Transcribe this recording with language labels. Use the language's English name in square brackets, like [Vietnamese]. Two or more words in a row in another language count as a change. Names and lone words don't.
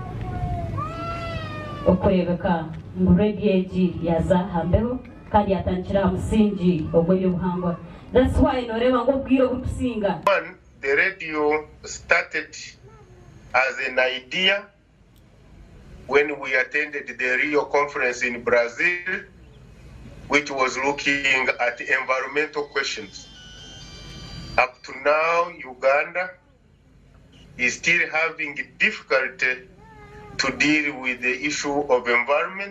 [Nyankole] okwebeka mu radio egi yaza hambeho kandi yatandikira musingi ogw'ebyobuhangwa. [English] That's why [Nyankole] noreba ngo bwiro butusinga. [English] The radio started as an idea when we attended the Rio conference in Brazil, which was looking at environmental questions. Up to now, Uganda is still having difficulty to deal with the issue of environment.